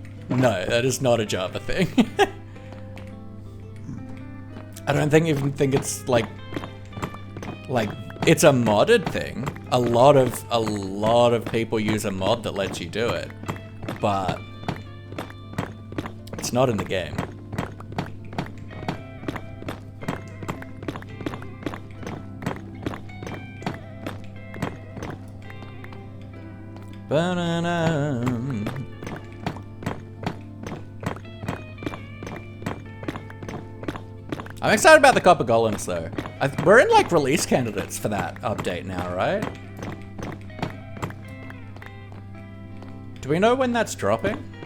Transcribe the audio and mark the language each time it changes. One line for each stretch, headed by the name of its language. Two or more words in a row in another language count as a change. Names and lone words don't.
English: No, that is not a Java thing. I don't even think it's like it's a modded thing. A lot of people use a mod that lets you do it, but it's not in the game. Ba-na-na. I'm excited about the Copper Golems though. We're in like release candidates for that update now, right? Do we know when that's dropping?